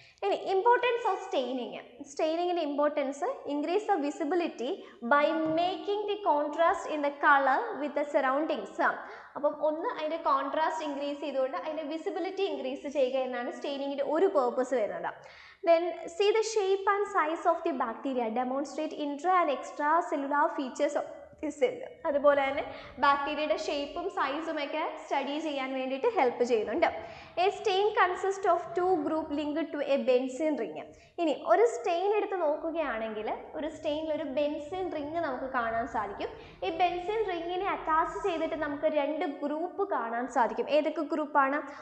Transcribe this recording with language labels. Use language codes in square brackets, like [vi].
[en] ഇനി importance of സ്റ്റെയിനിങ്ങിൻ്റെ importance increase the visibility by making the contrast in the colour with the surroundings. [ml] അപ്പം ഒന്ന് അതിൻ്റെ contrast increase ചെയ്തുകൊണ്ട് അതിൻ്റെ വിസിബിലിറ്റി ഇൻക്രീസ് ചെയ്യുക എന്നാണ് സ്റ്റെയിനിങ്ങിൻ്റെ ഒരു പേർപ്പസ് വരുന്നത്. [en] Then see the shape and size of the bacteria, demonstrate intra and extra cellular features of the cell. [ml] അതുപോലെ തന്നെ ബാക്ടീരിയയുടെ ഷേപ്പും സൈസും ഒക്കെ സ്റ്റഡി ചെയ്യാൻ വേണ്ടിയിട്ട് ഹെൽപ്പ് ചെയ്യുന്നുണ്ട്. [en] A stain consist of 2 group linked to a benzene ring. [ml] ഇനി ഒരു സ്റ്റെയിൻ എടുത്ത് നോക്കുകയാണെങ്കിൽ ഒരു സ്റ്റെയിനിൽ ഒരു ബെൻസീൻ റിങ് നമുക്ക് കാണാൻ സാധിക്കും. ഈ ബെൻസീൻ റിങ്ങിനെ അറ്റാച്ച് ചെയ്തിട്ട് നമുക്ക് 2 ഗ്രൂപ്പ് കാണാൻ സാധിക്കും. ഏതൊക്കെ ഗ്രൂപ്പാണ്?